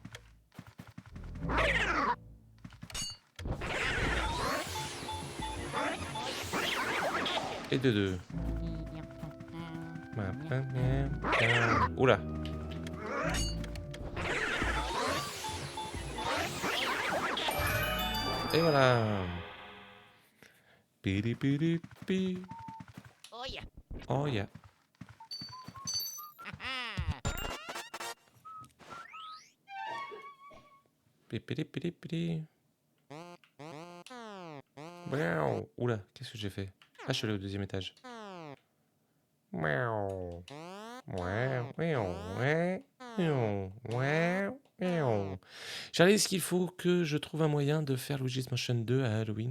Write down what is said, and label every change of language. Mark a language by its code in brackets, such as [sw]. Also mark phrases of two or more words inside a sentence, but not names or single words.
[fr] Et de deux. Oula. Et voilà. Piri piri pi. [en] Oh yeah. Oh yeah. Piri piri piri. [fr] Miaou. Oula, qu'est-ce que j'ai fait? Ah, je suis allé au deuxième étage. Miaou. Charlie, est-ce qu'il faut que je trouve un moyen de faire Luigi's Mansion 2 à Halloween?